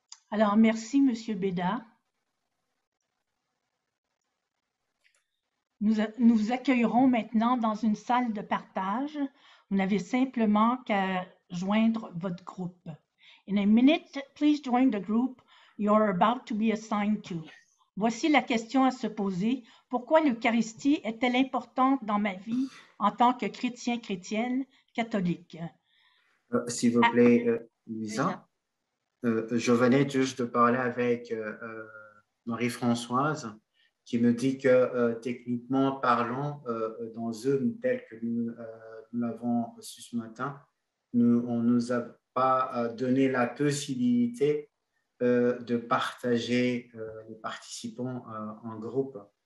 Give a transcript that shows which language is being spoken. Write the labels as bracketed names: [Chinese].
[French] Alors, merci, M. Béda. Nous vous accueillerons maintenant dans une salle de partage. Vous n'avez simplement qu'à joindre votre groupe. [English] In a minute, please join the group you're about to be assigned to. [French] Voici la question à se poser. Pourquoi l'Eucharistie est-elle importante dans ma vie en tant que chrétienne catholique? S'il vous plaît, Lisa, je venais juste de parler avec Marie-Françoise qui me dit que techniquement parlant, dans Zoom tel que nous l'avons reçu ce matin, on ne nous a pas donné la possibilité de partager les participants en groupe.